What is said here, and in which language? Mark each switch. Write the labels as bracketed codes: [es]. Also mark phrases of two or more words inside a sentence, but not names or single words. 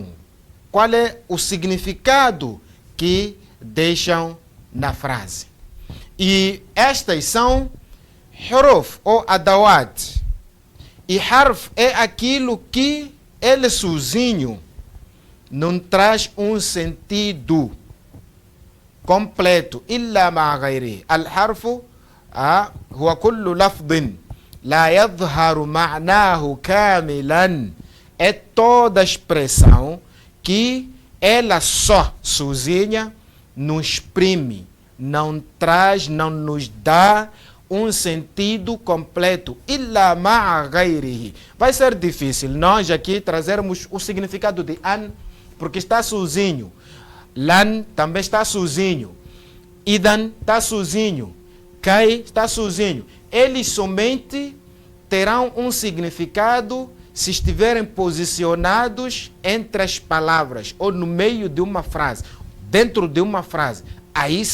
[pt] Qual é o significado que deixam na frase? E estas são huruf ou adawat. E harf é aquilo que ele sozinho não traz um sentido completo. [ar] إلا مع غيري. الحرف هو كل لفظ لا يظهر معناه كاملا. [pt] É toda expressão que ela só, sozinha, não exprime, não traz, não nos dá um sentido completo. [ar] إلا مع غيره. [pt] Vai ser difícil nós aqui trazermos o significado de an, porque está sozinho. Lan também está sozinho. Idan está sozinho. Kai está sozinho. Eles somente terão um significado se estiverem posicionados entre as palavras ou no meio de uma frase, dentro de uma frase.